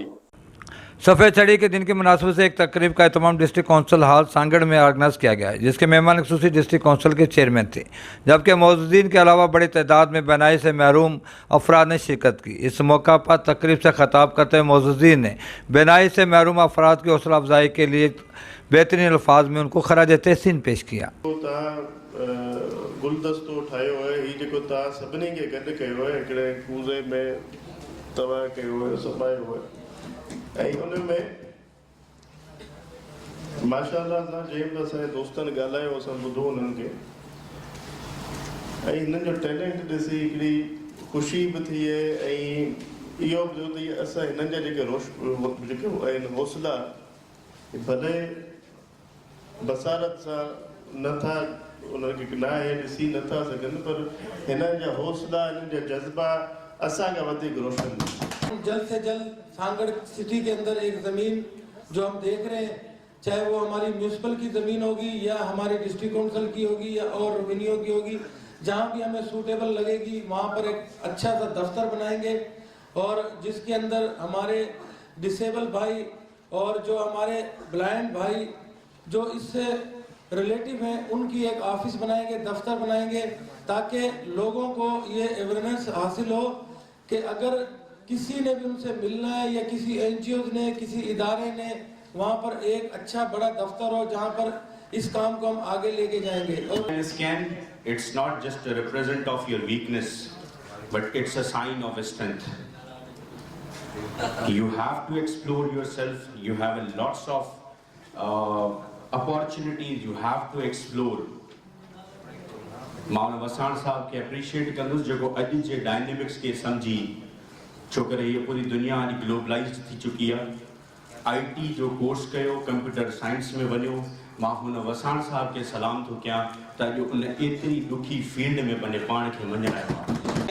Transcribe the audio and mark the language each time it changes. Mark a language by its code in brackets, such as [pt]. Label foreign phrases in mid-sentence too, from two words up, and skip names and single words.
[ur] سفید چھڑی کے دن کی مناسبت سے ایک تقریب کا اہتمام ڈسٹرکٹ کونسل ہال سانگھڑ میں آرگنائز کیا گیا ہے، جس کے مہمان خصوصی ڈسٹرکٹ کونسل کے چیئرمین تھے، جبکہ موجودین کے علاوہ بڑی تعداد میں بینائی سے محروم افراد نے شرکت کی. اس موقع پر تقریب سے خطاب کرتے ہوئے موجودین نے بینائی سے محروم افراد کی حوصلہ افزائی کے لیے بہترین الفاظ میں ان کو خراج تحسین پیش کیا. [sd] गुलदस्तो ठाहियो आहे, हीउ जेको तव्हां सभिनी खे गॾु कयो आहे हिकिड़े कूज़े में तव्हां कयो आहे, समायो आहे, ऐं उन में माशाअल्लाह सां जंहिं बि असांजे दोस्तनि ॻाल्हायो, असां ॿुधो उन्हनि खे, ऐं हिननि जो टैलेंट ॾिसी हिकिड़ी ख़ुशी बि थी आहे। ऐं इहो बि थियो त असां हिननि जा जेके आहिनि हौसला भले बसारत सां नथा उनखे न आहे ॾिसी नथा सघनि, पर हिननि जा हौसला, हिननि जा जज़्बा असांखां वधीक रोशन। [ur] جلد سے جلد سانگھڑ سٹی کے اندر ایک زمین جو ہم دیکھ رہے ہیں، چاہے وہ ہماری میونسپل کی زمین ہوگی یا ہمارے ڈسٹرکٹ کونسل کی ہوگی یا اور ریونیو کی ہوگی، جہاں بھی ہمیں سوٹیبل لگے گی وہاں پر ایک اچھا سا دفتر بنائیں گے اور جس کے اندر ہمارے ڈس ایبل بھائی اور جو ہمارے بلائنڈ بھائی جو اس سے ریلیٹو ہیں ان کی ایک آفس بنائیں گے، دفتر بنائیں گے، تاکہ لوگوں کو یہ اویئرنس حاصل ہو کہ اگر کسی نے بھی ان سے ملنا ہے یا کسی این جی او نے، کسی ادارے نے، وہاں پر ایک اچھا بڑا دفتر ہو جہاں پر اس کام کو ہم آگے لے کے جائیں گے. और [en] scan, it's not just a represent of your weakness, but it's a sign of strength. You have to explore yourself. You have lots of opportunities. You have to explore. [sd] माउन वसाण साहब के अप्रिशिएट कंदुसि जेको अॼु जे डायनेमिक्स के समझी, छो करे ये पूरी दुनिया हाणे ग्लोबलाइज्ड थी चुकी आहे। IT जो कोर्स कयो, [en] computer science [sd] में वञो, मां हुन वसाण साहब के सलाम थो कयां त अॼु उन एतिरी ॾुखी फील्ड में पंहिंजे पाण खे वञण आयो आहे।